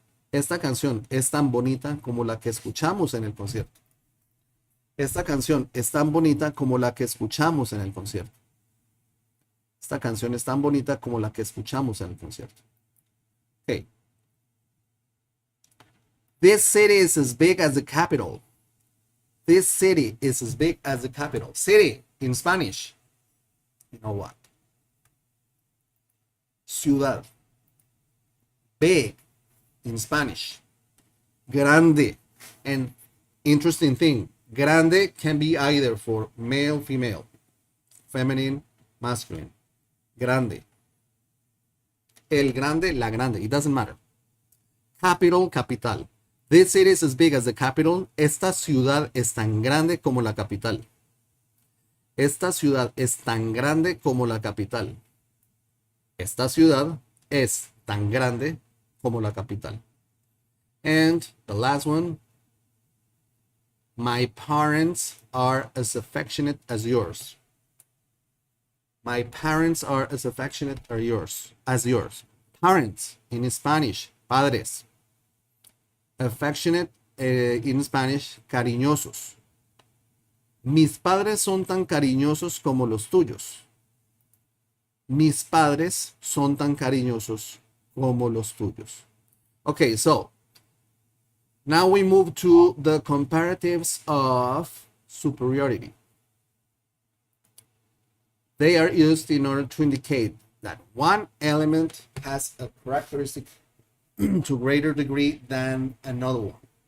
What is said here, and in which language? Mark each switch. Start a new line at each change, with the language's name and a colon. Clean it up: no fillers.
Spanish: Esta canción es tan bonita como la que escuchamos en el concierto. Esta canción es tan bonita como la que escuchamos en el concierto. Esta canción es tan bonita como la que escuchamos en el concierto.
English: Okay. This city is as big as the capital. This city is as big as the capital. City in Spanish. You know what? Ciudad. Big in Spanish. Grande. And interesting thing, grande can be either for male, female, feminine, masculine. Grande. El grande, la grande. It doesn't matter. Capital, capital. This city is as big as the capital.
Spanish: Esta ciudad es tan grande como la capital. Esta ciudad es tan grande como la capital. Esta ciudad es tan grande como la capital.
English: And the last one. My parents are as affectionate as yours. My parents are as affectionate as yours. Parents in Spanish, padres. Affectionate in Spanish, cariñosos.
Spanish: Mis padres son tan cariñosos como los tuyos. Mis padres son tan cariñosos como los tuyos.
English: Okay, so now we move to the comparatives of superiority. They are used in order to indicate that one element has a characteristic to greater degree than another one.